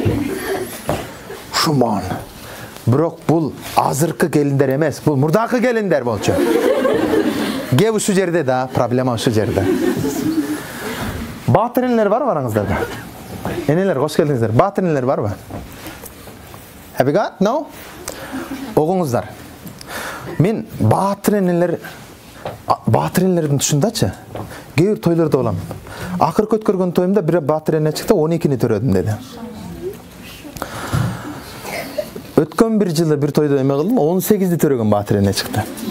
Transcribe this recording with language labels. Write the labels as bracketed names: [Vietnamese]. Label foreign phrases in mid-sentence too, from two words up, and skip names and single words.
[Kyrgyz] Шуман. Бирок бул азыркы келиндер эмес, бул мурдакы келиндер болчу. Кеп ушу жерде да, проблема ушу жерде. Баатыр энелер барбы араңыздарда? Энелер, кош келдиңиздер. Баатыр энелер барбы? [English] Have you got? No? [Kyrgyz] Огуңуздар. Мен баатыр энелердин тушундачы, кээ бир тойлордо болом. Акыркы өткөргөн тоюмда бир баатыр эне чыкты, 12-ни төрөдүм деди. Өткөн бир жылы бир тойдо эме кылдым, 18-ди төрөгөн баатыр эне чыкты.